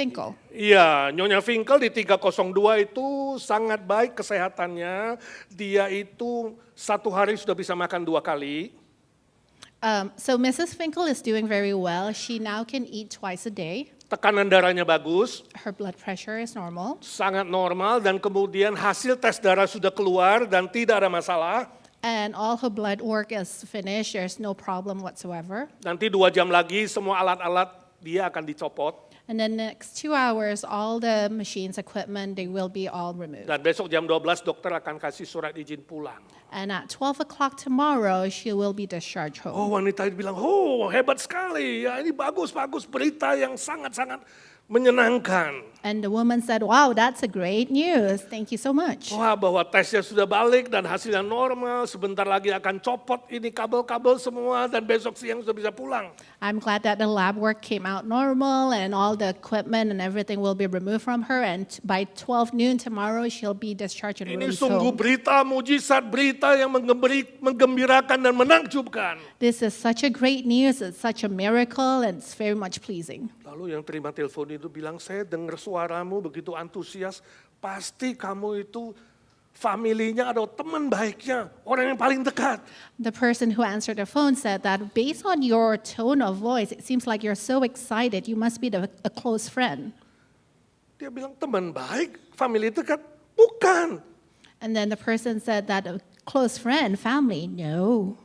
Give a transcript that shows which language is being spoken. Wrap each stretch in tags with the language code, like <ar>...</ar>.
<en>Finkel.</en> <id>Iya, Nyonya Finkel di 302 itu sangat baik kesehatannya. Dia itu satu hari sudah bisa makan 2 kali.</id> <en>So Mrs. Finkel is doing very well. She now can eat twice a day.</en> <id>Tekanan darahnya bagus,</id> <en>Her blood pressure is normal.</en> <id>sangat normal, dan kemudian hasil tes darah sudah keluar dan tidak ada masalah.</id> <en>And all her blood work is finished. There's no problem whatsoever.</en> <id>Nanti 2 jam lagi semua alat-alat dia akan dicopot.</id> <en>And then next 2 hours, all the machines, equipment, they will be all removed.</en> <id>Dan besok jam 12 dokter akan kasih surat izin pulang.</id> <en>And at 12 o'clock tomorrow, she will be discharged home.</en> <id>Oh, wanita itu bilang, oh hebat sekali, ya ini bagus berita yang sangat-sangat menyenangkan.</id> <en>And the woman said, "Wow, that's a great news. Thank you so much."</en> <id>Wah, bahwa tesnya sudah balik dan hasilnya normal, sebentar lagi akan copot ini kabel-kabel semua dan besok siang sudah bisa pulang.</id> <en>I'm glad that the lab work came out normal and all the equipment and everything will be removed from her. And by 12 noon tomorrow, she'll be discharged and</en> <id>Ini sungguh</id> <en>home.</en> <id>berita mujizat, berita yang menggembirakan dan menakjubkan.</id> <en>This is such a great news. It's such a miracle and it's very much pleasing.</en> <id>Lalu yang terima telepon itu bilang, saya dengar suaramu begitu antusias, pasti kamu itu familinya atau teman baiknya, orang yang paling dekat.</id> <en>The person who answered the phone said that based on your tone of voice, it seems like you're so excited. You must be a close friend.</en> <id>Dia bilang, teman baik, family dekat, bukan.</id> <en>And then the person said that a close friend, family, no.</en>